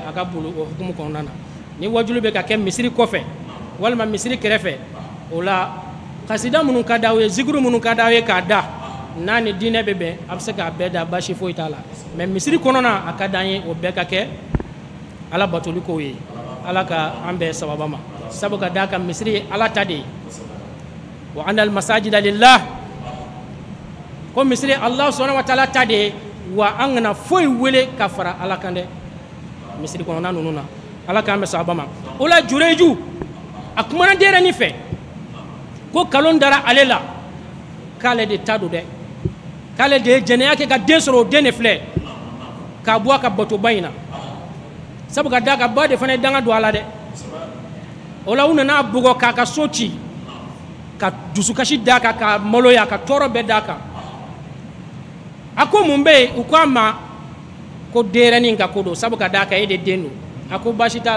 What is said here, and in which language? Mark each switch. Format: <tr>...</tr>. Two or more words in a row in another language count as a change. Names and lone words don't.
<bm>a ka bolo o hukumu kɔnɔna na ni wajulu bɛ ka kɛ misiri kɔfɛ walima misiri kɛrɛfɛ o la kasida minnu ka d'aw ye zikuru minnu ka d'aw ye k'a da n'a ni diinɛ bɛ bɛn a bɛ se k'a bɛɛ da basi foyi t'a la mais misiri kɔnɔna a ka d'an ye o bɛɛ ka kɛ ala batoli kow ye ala ka an bɛɛ sababa ma sabu ka d'a kan misiri ye ala ta de ye</bm> <ar>وأن المساجد لله</ar> <bm>ko misiri Allah</bm> <ar>سبحانه وتعالى</ar> <bm>ta de ye wa an kana foyi wele ka fara ala kan dɛ misiri kɔnɔna ninnu na ala k'an bɛɛ sababa ma o la jureju a kumana denyɛrɛnin fɛ ko kalon dara ale la k'ale de ta don dɛ k'ale de ye jɛnɛya kɛ ka den sɔrɔ o den de filɛ k'a bɔ a ka batoba in na sabu ka da ka ba de fana ye danga don a la dɛ o la u nana bugɔ k'a ka so ci ka dusukasi d'a kan ka maloya ka tɔɔrɔ bɛɛ d'a kan a ko mun bɛ yen u ko a ma ko denyɛrɛnin ka ko don sabu ka d'a kan e de den don a ko baasi t'a</bm>